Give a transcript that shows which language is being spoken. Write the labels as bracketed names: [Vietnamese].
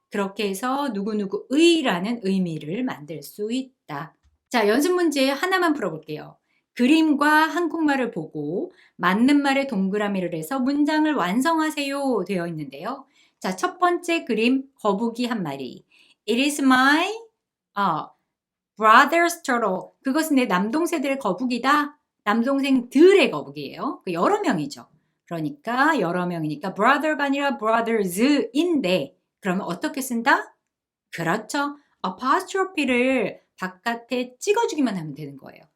[Korean] 그렇게 해서 누구누구의라는 의미를 만들 수 있다. 자, 연습 문제 하나만 풀어볼게요. 그림과 한국말을 보고 맞는 말에 동그라미를 해서 문장을 완성하세요 되어 있는데요. 자, 첫 번째 그림 거북이 한 마리. [English] It is my brother's turtle. [Korean] 그것은 내 남동생들의 거북이다. 남동생들의 거북이에요. 여러 명이죠. 그러니까 여러 명이니까 brother가 아니라 brothers인데 그러면 어떻게 쓴다? 그렇죠. apostrophe를 바깥에 찍어주기만 하면 되는 거예요.